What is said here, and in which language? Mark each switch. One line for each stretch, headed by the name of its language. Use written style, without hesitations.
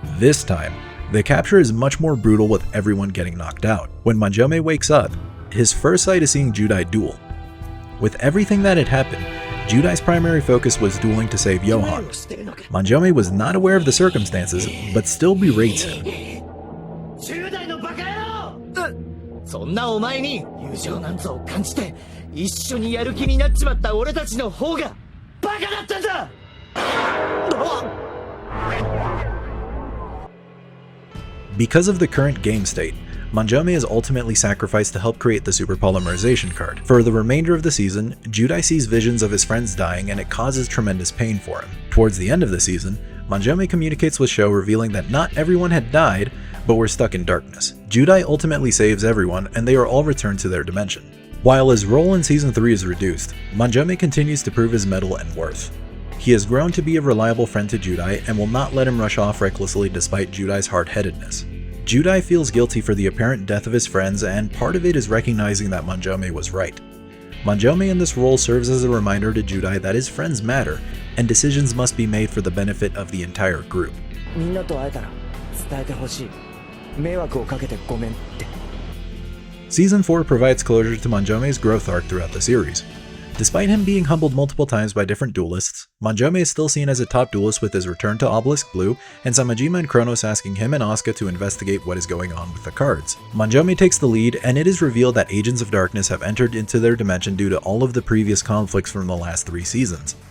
English: This time, the capture is much more brutal, with everyone getting knocked out. When Manjoume wakes up, his first sight is seeing Judai duel. With everything that had happened, Judai's primary focus was dueling to save Johan. Manjoume was not aware of the circumstances, but still berates him.
Japanese: 10代のバカ野郎！そんなお前に友情なんぞを感じて一緒にやる気になっちまった俺たちの方がバカだったんだ！
English: Because of the current game state, Manjoume is ultimately sacrificed to help create the super polymerization card. For the remainder of the season, Judai sees visions of his friends dying and it causes tremendous pain for him. Towards the end of the season, Manjoume communicates with Sho, revealing that not everyone had died, but were stuck in darkness. Judai ultimately saves everyone and they are all returned to their dimension. While his role in Season 3 is reduced, Manjoume continues to prove his mettle and worth. He has grown to be a reliable friend to Judai and will not let him rush off recklessly despite Judai's hard-headedness. Judai feels guilty for the apparent death of his friends, and part of it is recognizing that Manjoume was right. Manjoume in this role serves as a reminder to Judai that his friends matter, and decisions must be made for the benefit of the entire group.
Japanese: みんなと会えたら伝えてほしい。迷惑をかけてごめんって。
English: Season 4 provides closure to Manjoume's growth arc throughout the series. Despite him being humbled multiple times by different duelists, Manjoume is still seen as a top duelist with his return to Obelisk Blue, and Samajima and Kronos asking him and Asuka to investigate what is going on with the cards. Manjoume takes the lead, and it is revealed that Agents of Darkness have entered into their dimension due to all of the previous conflicts from the last 3 seasons.